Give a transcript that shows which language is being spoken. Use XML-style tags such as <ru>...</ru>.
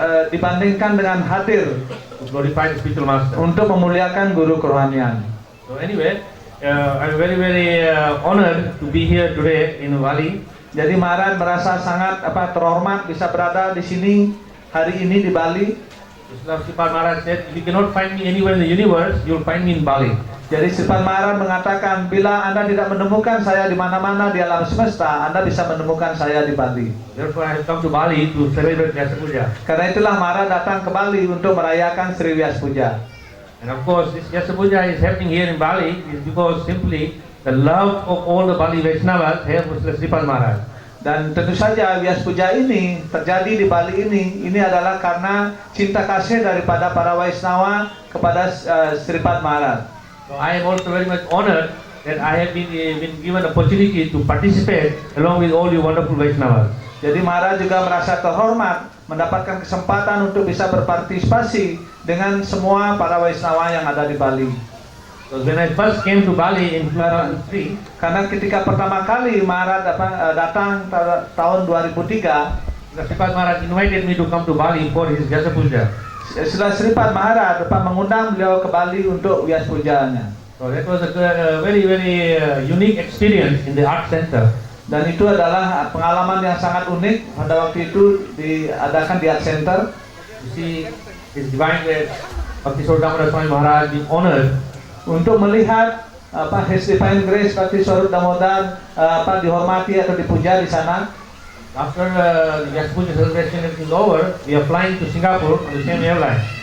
<id>dibandingkan dengan hadir</id> <en>to glorify the spiritual master.</en> <id>untuk memuliakan guru kerohanian.</id> <en>So anyway, I'm very honored to be here today in Bali.</en> <id>Jadi Marat merasa sangat terhormat bisa berada di sini hari ini di Bali.</id> <en>Sripad Maharaj said, "If you cannot find me anywhere in the universe, you'll find me in Bali."</en> <id>Jadi Sripad Maharaj mengatakan, bila Anda tidak menemukan saya di mana-mana di alam semesta, Anda bisa menemukan saya di Bali.</id> <en>Therefore, I have come to Bali to celebrate Vyasa Puja.</en> <id>Karena itulah Maharaj datang ke Bali untuk merayakan Sri Vyasa Puja.</id> <en>And of course, this Vyasa Puja is happening here in Bali is because simply the love of all the Bali Vaishnavas have for Sripad Maharaj.</en> <id>Dan tentu saja Vyasa Puja ini terjadi di Bali ini adalah karena cinta kasih daripada para Vaishnava kepada Sripad Maharaj.</id> <en>So I am also very much honored that I have been given opportunity to participate along with all you wonderful Vaishnavas.</en> <id>Jadi Maharaj juga merasa terhormat mendapatkan kesempatan untuk bisa berpartisipasi dengan semua para Vaishnava yang ada di Bali.</id> <en>So when I first came to Bali in 2003,</en> <id>Karena ketika pertama kali Maharaj datang tahun 2003,</id> <en>Sripad Maharaj invited me to come to Bali for his Vyasa Puja.</en> <id>setelah Sripad Maharaj mengundang beliau ke Bali untuk Vyasa Pujanya.</id> <en>So that was a very unique experience in the art center.</en> <id>Dan itu adalah pengalaman yang sangat unik pada waktu itu diadakan di Art Center.</id> <en>You see His Divine Grace Bhakti Swarup Swami Maharaj being honored</en> <id>Untuk melihat His Divine Grace Bhakti Swarup Damodar dihormati atau dipuja di sana.</id> <en>after the Vyasa Puja celebration is over. We are flying to Singapore on the same airline.</en>